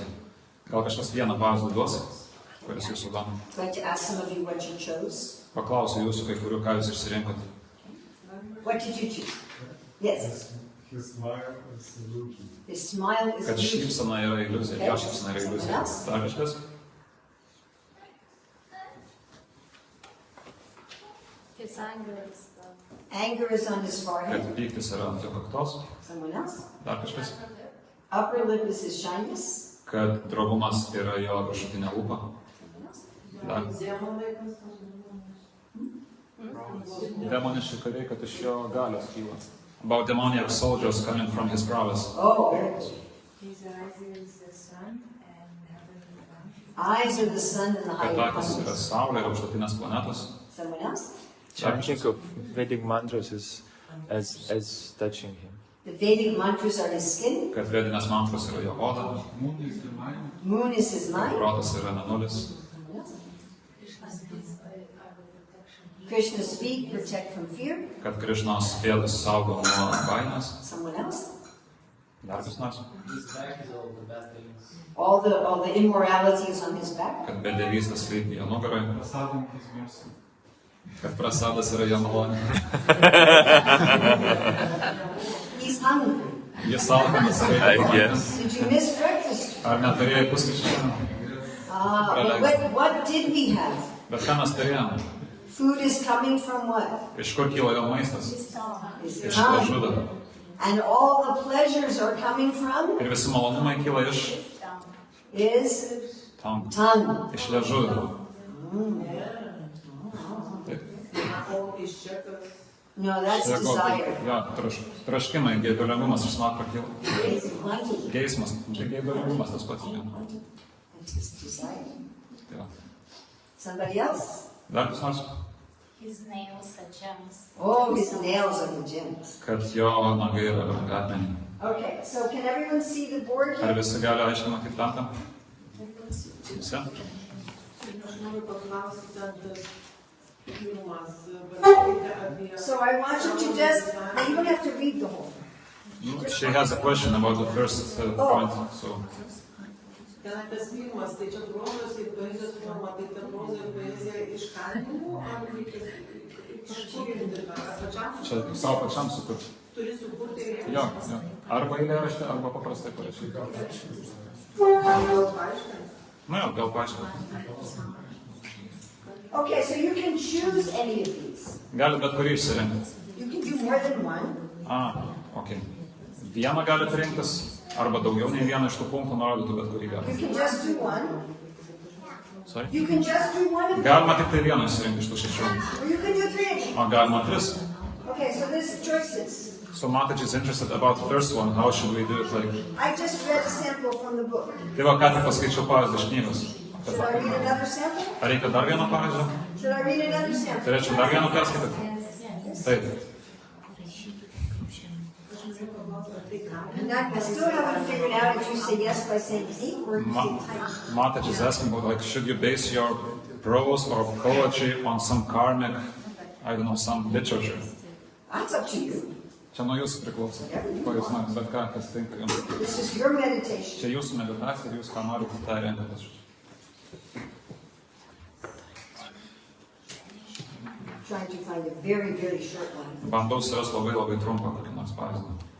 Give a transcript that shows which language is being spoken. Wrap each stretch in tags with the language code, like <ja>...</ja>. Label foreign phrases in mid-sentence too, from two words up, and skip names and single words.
<lt>Gal kažkas vieną pavyzdį duos, kuris jūsų domina.</lt> <en>I'd like to ask some of you what you chose.</en> <lt>Paklausiu jūsų kai kurių, ką jūs išsirinkote.</lt> <en>What did you choose? Yes. His smile is illusion. His smile is</en> <lt>Kad</lt> <en>beautiful.</en> <lt>šypsena yra iliuzija, jo šypsena yra iliuzija. Dar kažkas?</lt> <en>His anger is Anger is on his</en> <lt>Kad</lt> <en>forehead.</en> <lt>pyktis yra ant jo kaktos.</lt> <en>Someone else?</en> <lt>Dar kažkas?</lt> <en>Upper lip is his shyness.</en> <lt>Kad drobumas yra jo viršutinė lūpa. Dar. Demoniški kariai, kad iš jo galios kyla.</lt> <en>About demoniac soldiers coming from his prowess. Oh, very good. His eyes is the sun and heavenly planet. Eyes are the sun and the</en> <lt>Kad</lt> <en>higher</en> <lt>akis yra</lt> <en>planets.</en> <lt>saulė ir aukštutinės planetos.</lt> <en>Someone else? Chanting of Vedic mantras is as touching him. The Vedic mantras are his skin.</en> <lt>Kad vedinės mantros yra jo oda.</lt> <en>Moon is his mind.</en> <lt>Protas yra mėnulis.</lt> <en>Krishna's feet protect from fear.</en> <lt>Kad Krišnos pėdas saugo nuo baimės.</lt> <en>Someone else?</en> <lt>Dar kas nors.</lt> <en>All the immorality is on his back.</en> <lt>Kad bedevystės slypi jo nugaroje.</lt> <en>Prasadam his mercy.</en> <lt>Kad prasadas yra jo malonė.</lt> <en>He's hungry.</en> <lt>Jis alkanas</lt> <en>I</en> <lt>yra.</lt> <en>guess. Did you miss breakfast?</en> <lt>Ar neturėjai pusryčių?</lt> <en>What did we have?</en> <lt>Bet ką mes turėjome?</lt> <en>Food is coming from what?</en> <lt>Iš kur kyla jo maistas?</lt> <en>His</en> <lt>Iš</lt> <en>tongue.</en> <lt>žudo.</lt> <en>And all the pleasures are coming from</en> <lt>Ir visi malonumai kyla iš</lt> <en>his</en> <lt>tam.</lt> <en>tongue.</en> <lt>Iš liežuvio. Taip.</lt> <en>No, that's desire.</en> <lt>Jo, troškimai, geidulingumas iš snapro kyla.</lt> <en>It's wanting.</en> <lt>Geismas, tai geidulingumas tas pats.</lt> <en>That's his desire.</en> <lt>Jo.</lt> <en>Somebody else?</en> <lt>Dar kas nors?</lt> <en>His nails are gems. Oh, his nails are the gems.</en> <lt>Kad jo nagai yra brangakmeniai.</lt> <en>Okay, so can everyone see the board</en> <lt>Ar</lt> <en>here?</en> <lt>visi gali aiškiai matyti lentą? Visi? Aš noriu paklausti ten tas pirmas, pasakyti apie...</lt> <en>So I want you to just, now you don't have to read the whole thing. She has a question about the first point. So,</en> <lt>Ten tas pirmas, tai čia prozos ir poezijos forma, tai ta proza ir poezija iš kalbinimų, ar iš kur dirba? Ar pačiam čia savo pačiam sukurti. turi sukurti ir... Jo, jo. Arba eilėraštį, arba paprastai parašyti. Gal paaiškinti? Na jo, gal paaiškinti.</lt> <en>Okay, so you can choose any of these.</en> <lt>Gali bet kurį išsirinkti.</lt> <en>You can do more than one. Ok.</en> <lt>Vieną gali rinktis, arba daugiau nei vieną iš tų punktų nurodytų, bet kurį</lt> <en>You</en> <lt>gali.</lt> <en>can just do one. Sorry? You can just do one of them.</en> <lt>Galima tik tai vieną išsirinkti iš tų 6.</lt> <en>Or you can do three.</en> <lt>O galima 3.</lt> <en>Okay, so there's choices. So Mataji is interested about the first one. How should we do it? Like, I just read a sample from the book.</en> <lt>tai va, ką tik paskaičiau pavyzdį iš knygos.</lt> <en>Should I read another sample?</en> <lt>Ar reikia dar vieną pavyzdį?</lt> <en>Should I read another sample?</en> <lt>Turėčiau dar vieną perskaityti? Taip.</lt> <en>And I still haven't figured out if you say yes by saying eight or you say type. Mataji is asking about, like, should you base your prose or poetry on some karmic, I don't know, some literature? That's up to you.</en> <lt>Čia nuo jūsų priklauso. Ko jūs norite, bet ką, kas tinka jums.</lt> <en>This is your meditation.</en> <lt>Čia jūsų meditacija ir jūs ką norite, tą renkatės.</lt> <en>Trying to find a very, very short one.</en> <lt>Bandau surasti labai labai trumpą kokį nors pavyzdį.</lt>